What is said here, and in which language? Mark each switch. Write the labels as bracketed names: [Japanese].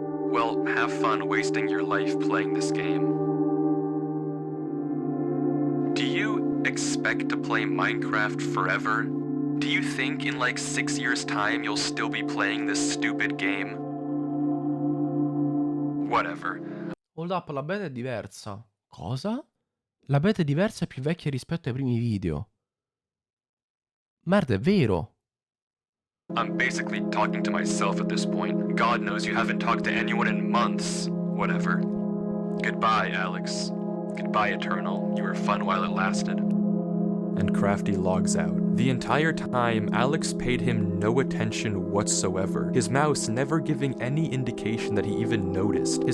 [English] Well, have fun wasting your life playing this game. Do you expect to play Minecraft forever? Do you think in like 6 years' time you'll still be playing this stupid game? Whatever. Hold up, [Italian] la beta è diversa. Cosa? La beta è diversa e più vecchia rispetto ai primi video. Merda, è vero. [English] I'm basically talking to myself at this point. God knows you haven't talked to anyone in months. Whatever. Goodbye, Alex. Goodbye, Eternal. You were fun while it lasted. And Crafty logs out. The entire time, Alex paid him no attention whatsoever, his mouse never giving any indication that he even noticed.